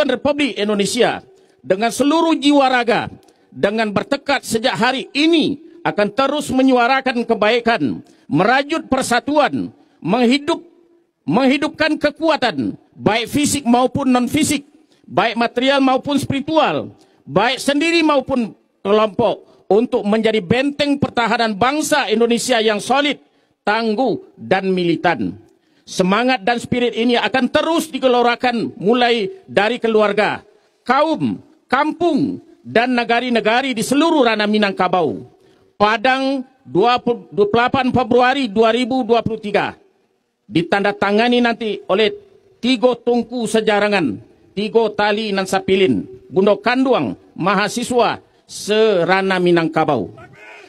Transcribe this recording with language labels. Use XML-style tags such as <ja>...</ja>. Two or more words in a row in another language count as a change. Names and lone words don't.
<id>Republik Indonesia dengan seluruh jiwa raga, dengan bertekad sejak hari ini akan terus menyuarakan kebaikan, merajut persatuan, menghidupkan kekuatan, baik fisik maupun non-fisik, baik material maupun spiritual, baik sendiri maupun kelompok, untuk menjadi benteng pertahanan bangsa Indonesia yang solid, tangguh, dan militan. Semangat dan spirit ini akan terus digelorakan mulai dari keluarga, kaum, kampung, dan negari-negari di seluruh ranah Minangkabau. Padang 28 Februari 2023. Ditandatangani nanti oleh 3</id> <min>tungku sejarangan,</min> <id>3</id> <min>tali nan sapilin,</min> <id>Bundo Kanduang, mahasiswa serana Minangkabau.</id>